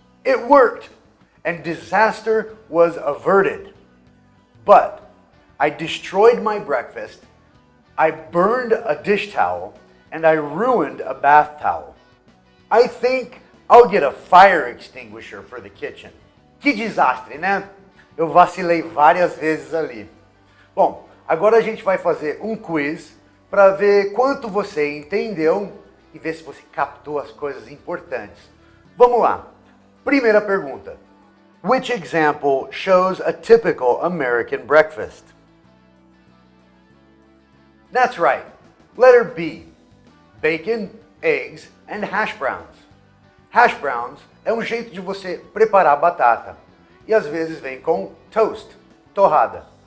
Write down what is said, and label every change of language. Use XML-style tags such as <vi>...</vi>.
<en>It worked, and disaster was averted. But I destroyed my breakfast, I burned a dish towel, and I ruined a bath towel. I think I'll get a fire extinguisher for the kitchen.</en> <pt>Que desastre, né? Eu vacilei várias vezes ali. Bom, agora a gente vai fazer um quiz para ver quanto você entendeu e ver se você captou as coisas importantes. Vamos lá. Primeira pergunta.</pt> <en>Which example shows a typical American breakfast? That's right. Letter B. Bacon, eggs, and hash browns.</en> <pt>Hash browns é um jeito de você preparar batata e às vezes vem com toast, torrada.</pt>